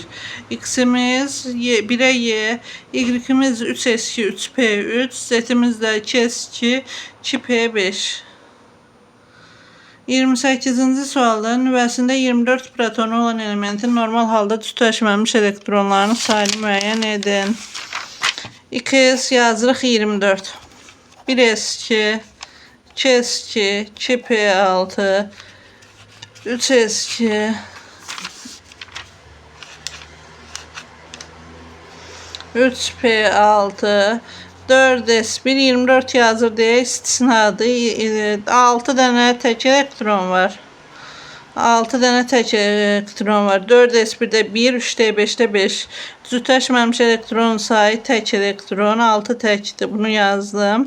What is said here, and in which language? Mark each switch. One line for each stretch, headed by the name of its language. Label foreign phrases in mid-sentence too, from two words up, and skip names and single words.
Azerbaijani: X-imiz 1-ə Y, Y-imiz 3s2, 3p3, Z-imiz də 2s2, 2p5. 28-ci sualda nüvəsində 24 protonu olan elementin normal halda tütəşməmiş elektronlarının sayını müəyyən edin. X yazırıq 24. 1s2, 2s2, 2p6, 3s2, 3p6, 4s1, 24 yazır deyə istisnadır. 6 dənə tək elektron var. 6 dənə tək elektron var. 4s1-də 1, 3d5-də 5. Cütləşməmiş elektron sayı tək elektron 6 təkdir. Bunu yazdım.